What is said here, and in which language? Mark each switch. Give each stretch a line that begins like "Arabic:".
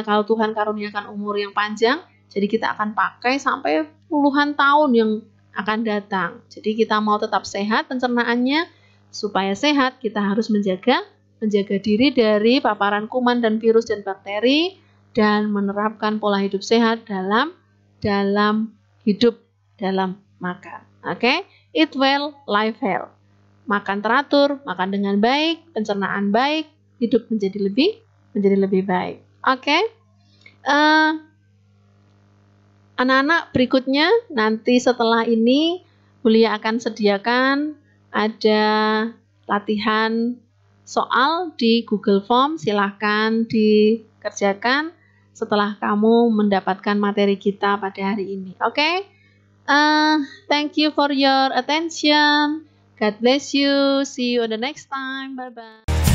Indonesian: Kalau Tuhan karuniakan umur yang panjang, jadi kita akan pakai sampai puluhan tahun yang akan datang. Jadi kita mau tetap sehat pencernaannya, supaya sehat kita harus menjaga menjaga diri dari paparan kuman dan virus dan bakteri, dan menerapkan pola hidup sehat dalam hidup, dalam makan.
English: Oke, eat well, live health.
Indonesian: Makan teratur, makan dengan baik, pencernaan baik, hidup menjadi lebih baik. Oke. Anak-anak, berikutnya nanti setelah ini Bulia akan sediakan ada latihan soal di Google Form, silahkan dikerjakan setelah kamu mendapatkan materi kita pada hari ini. Oke?
English: Thank you for your attention. God bless you. See you on the next time. Bye-bye.